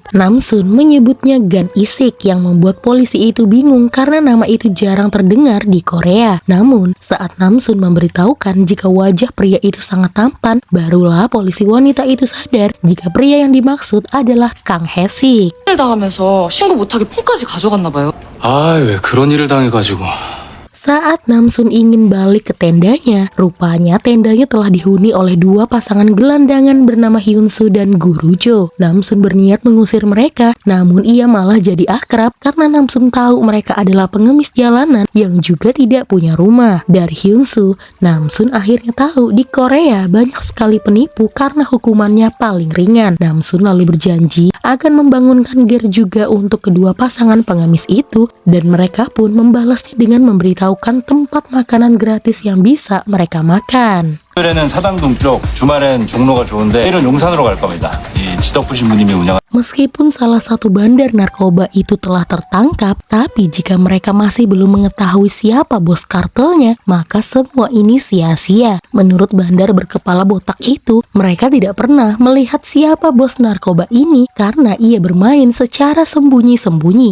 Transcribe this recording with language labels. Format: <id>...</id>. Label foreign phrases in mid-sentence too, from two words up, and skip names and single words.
<id>Namsun menyebutnya Gan Isik yang membuat polisi itu bingung karena nama itu jarang terdengar di Korea. Namun, saat Namsun memberitahukan jika wajah pria itu sangat tampan, barulah polisi wanita itu sadar jika pria yang dimaksud adalah Kang Haesik.</id> <ko>당하면서 신고 못하게 폰까지 가져갔나 봐요. 아, 왜 그런 일을 당해가지고.</ko> <id>Saat Namsun ingin balik ke tendanya, rupanya tendanya telah dihuni oleh dua pasangan gelandangan bernama Hyunsu dan Guru Jo. Namsun berniat mengusir mereka, namun ia malah jadi akrab karena Namsun tahu mereka adalah pengemis jalanan yang juga tidak punya rumah. Dari Hyunsu, Namsun akhirnya tahu di Korea banyak sekali penipu karena hukumannya paling ringan. Namsun lalu berjanji akan membangunkan ger juga untuk kedua pasangan pengemis itu dan mereka pun membalasnya dengan memberitahu tempat makanan gratis yang bisa mereka makan.</id> <ko>토요일에는 사당동 쪽, 주말엔 종로가 좋은데 내일은 용산으로 갈 겁니다. 이 지덕후 신부님이 운영.</ko> <id>Meskipun salah satu bandar narkoba itu telah tertangkap, tapi jika mereka masih belum mengetahui siapa bos kartelnya, maka semua ini sia-sia. Menurut bandar berkepala botak itu, mereka tidak pernah melihat siapa bos narkoba ini karena ia bermain secara sembunyi-sembunyi.</id>